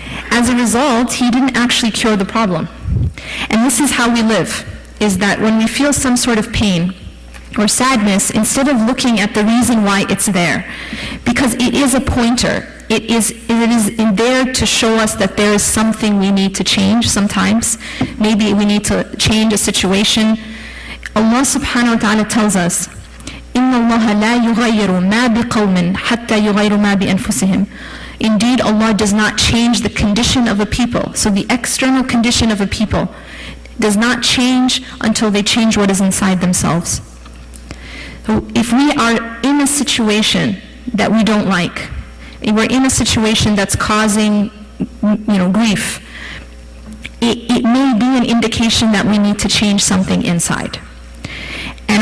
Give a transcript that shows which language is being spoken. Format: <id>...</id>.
<en>As a result, he didn't actually cure the problem. And this is how we live, is that when we feel some sort of pain or sadness, instead of looking at the reason why it's there, because it is a pointer, it is in there to show us that there is something we need to change sometimes. Maybe we need to change a situation. Allah subhanahu wa ta'ala tells us,</en> <ar>إِنَّ اللَّهَ لَا يُغَيِّرُ مَا بِقَوْمٍ حَتَّى يُغَيِّرُ مَا بِأَنفُسِهِمْ.</ar> <en>Indeed, Allah does not change the condition of a people. So the external condition of a people does not change until they change what is inside themselves. So if we are in a situation that we don't like, if we're in a situation that's causing, grief, it may be an indication that we need to change something inside. And</en>